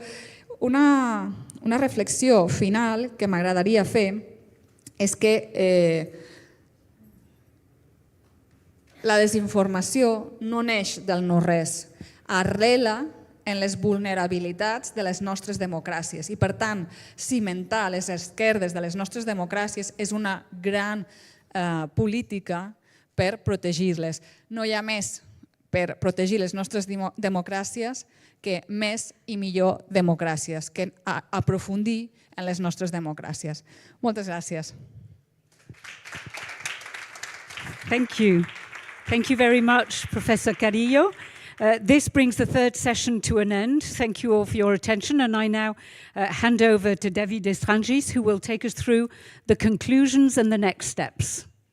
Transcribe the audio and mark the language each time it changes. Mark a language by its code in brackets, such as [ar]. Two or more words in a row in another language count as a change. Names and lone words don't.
[ca] Una reflexió final que m'agradaria fer és que la desinformació no neix del no-res, arrela en les vulnerabilitats de les nostres democràcies i, per tant, cimentar les esquerdes de les nostres democràcies és una gran política per protegir-les. No hi ha més per protegir les nostres democràcies que més i millor democràcies, que aprofundir en les nostres democràcies. Moltes gràcies. [en] Thank you. Thank you very much, Professor Carrillo. This brings the third session to an end. Thank you all for your attention, and I now hand over to David Estrangis, who will take us through the conclusions and the next steps.